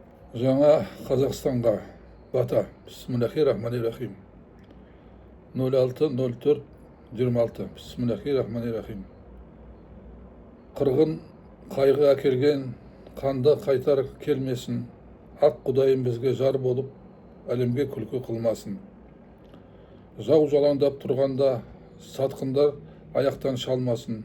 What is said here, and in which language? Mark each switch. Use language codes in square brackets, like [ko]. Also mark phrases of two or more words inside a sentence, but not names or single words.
[kk] Жаңа Қазақстанға бата. [ar] بسم الله الرحمن الرحيم. 06-04-26. بسم الله الرحمن الرحيم. [kk] Қырғын қайғы әкелген қанды қайтар келмесін. Ақ Құдайым бізге жар болып, әлемге күлкі қылмасын. Жау жалаңдап тұрғанда сатқындар аяқтан шалмасын.